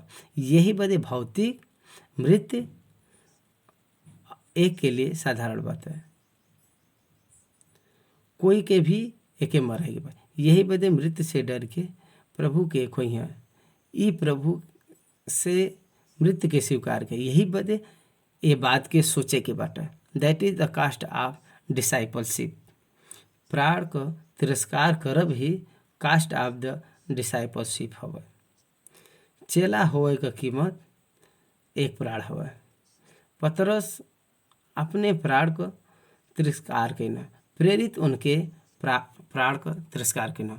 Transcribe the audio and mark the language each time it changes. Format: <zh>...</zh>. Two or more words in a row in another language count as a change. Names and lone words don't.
<bho>यही बदे भौतिक मृत्यु एक के लिए साधारण बात है, कोई के भी एके मरेगी बा। यही बदे मृत्यु से डर के प्रभु के खोइहा, ई प्रभु से मृत्यु के स्वीकार के। यही बदे ये बात के सोचे के बाटे।</bho> <en>that is the cost of discipleship.</en> <bho>प्राण को तिरस्कार करब ही</bho> <en>cost of the discipleship</en> <bho>हवे। चेला होए का कीमत एक प्राण हवे। पतरस अपने प्राण को तिरस्कार कइना, प्रेरित उनके प्राण को तिरस्कार कइना।</bho>